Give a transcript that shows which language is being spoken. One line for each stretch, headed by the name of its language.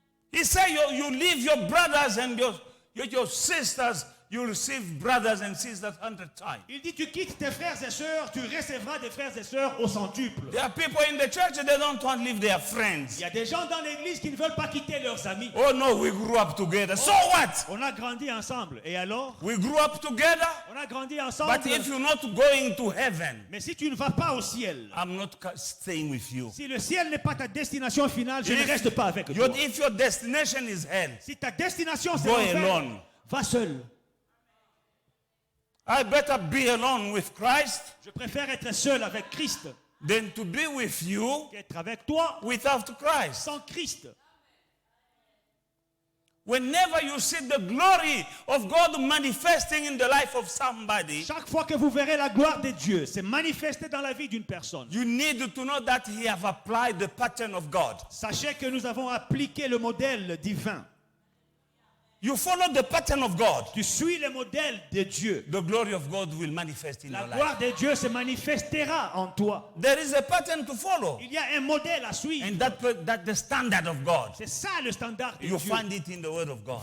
English: He said you leave your brothers and your sisters, you receive brothers and sisters 100 times.
French: Il dit, tu quittes tes frères et sœurs, tu recevras des frères et sœurs au centuple.
English: There are people in the church, they don't want to leave their
French: Il
English: friends.
French: y a des gens dans l'église qui ne veulent pas quitter leurs amis.
English: Oh no, we grew up together. So what?
French: On a grandi ensemble. Et alors?
English: We grew up together,
French: On a grandi ensemble.
English: but if you're not going to heaven,
French: Mais si tu ne vas pas au ciel,
English: I'm not staying with you.
French: si le ciel n'est pas ta destination finale, je ne reste pas avec toi.
English: If your destination is hell,
French: Si ta destination c'est
English: go
French: l'enfer,
English: alone.
French: va seul.
English: I better be alone with Christ
French: Je préfère être seul avec Christ
English: than to be with you
French: qu'être avec toi
English: without Christ.
French: sans Christ.
English: Whenever you see the glory of God manifesting in the life of somebody,
French: Chaque fois que vous verrez la gloire de Dieu se manifester dans la vie d'une personne,
English: you need to know that He have applied the pattern of God.
French: sachez que nous avons appliqué le modèle divin.
English: You follow the pattern of God,
French: Tu suis le modèle de Dieu.
English: the glory of God will manifest in
French: La
English: your life.
French: gloire de Dieu se manifestera en toi.
English: There is a pattern to follow,
French: Il y a un modèle à suivre.
English: and that's the standard of God.
French: C'est ça le standard de
English: You
French: Dieu.
English: find it in the Word of God.